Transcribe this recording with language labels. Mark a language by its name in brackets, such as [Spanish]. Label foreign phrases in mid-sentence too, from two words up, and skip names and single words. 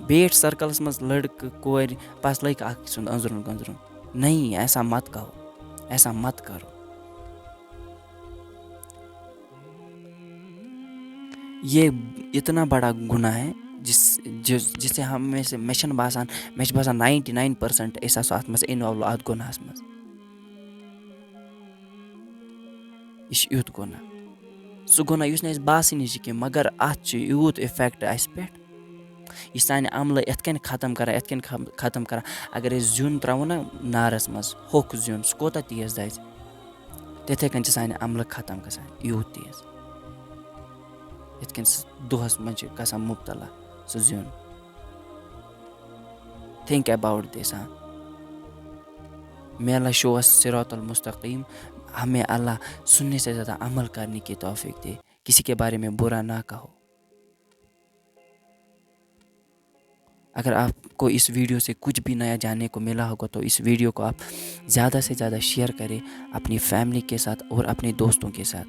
[Kashmiri] بیٹھ سرکلس منٛز لڑکہٕ کورِ بس لٔگۍ اکھ أکۍ سُنٛد أنٛزرُن گٔنٛزرُن. [Urdu] نہیں, ایسا مت کہو, ایسا مت کرو. یہ اتنا بڑا گناہ ہے جس سے میں [Kashmiri] چھُنہٕ باسان 99% أسۍ آسو اتھ منٛز اِنوالو اتھ گۄناہس منٛز. یہِ چھُ یُتھ گۄناہ, سُہ گۄناہ یُس نہٕ اَسہِ باسٲنی چھُ کینٛہہ, مگر اتھ چھُ یوٗت اِفیکٹ اَسہِ پٮ۪ٹھ. یہِ سانہِ عملہٕ یِتھ کٔنۍ ختم کران. اگر أسۍ زیُن تراوو نا نارس منٛز, ہوٚکھ زیُن, سُہ کوتاہ تیز دزِ, تِتھے کٔنۍ چھِ سانہِ عملہٕ ختم گژھان یوٗت تیز. یِتھ کٔنۍ سُہ دۄہس منٛز چھُ گژھان مُبتلا سُہ زیُن. [English] think about this. may Allah show us [Arabic] صراط المستقیم. [Urdu] ہمیں اللہ سننے سے زیادہ عمل کرنے کی توفیق دے. کسی کے بارے میں برا نہ کہو. اگر آپ کو اس ویڈیو سے کچھ بھی نیا جاننے کو ملا ہوگا تو اس ویڈیو کو آپ زیادہ سے زیادہ شیئر کریں اپنی فیملی کے ساتھ اور اپنے دوستوں کے ساتھ.